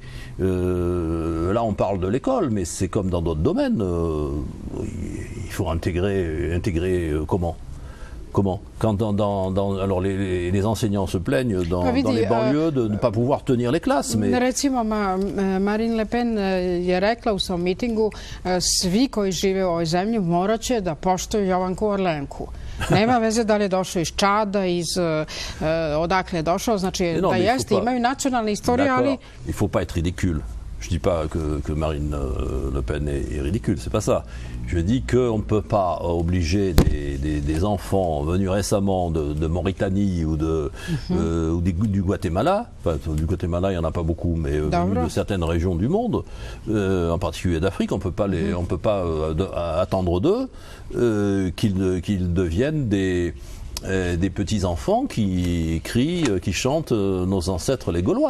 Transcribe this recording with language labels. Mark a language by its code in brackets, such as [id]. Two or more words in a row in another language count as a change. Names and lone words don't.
[fr] Là on parle de l'école, mais c'est comme dans d'autres domaines. Il faut intégrer comment? Quand alors les enseignants se plaignent dans les banlieues de ne pas pouvoir tenir les classes. Mais... [sr] Recimo, Marine Le Pen je rekla u svom mitingu, svi koji žive u ovoj zemlji morat će da poštuju Jovanku Orlenku. Nema veze da li je došao iz Čada, odakle je došao, znači da jeste, imaju nacionalne istorije, ali... [fr] Il faut pas être ridicule. Je dis pas que Marine Le Pen est ridicule, c'est pas ça. Je dis qu'on ne peut pas obliger des enfants venus récemment de Mauritanie ou du Guatemala, enfin du Guatemala il n'y en a pas beaucoup, mais venus de certaines régions du monde, en particulier d'Afrique, on peut pas attendre d'eux qu'ils deviennent des petits-enfants qui crient, qui chantent nos ancêtres les Gaulois.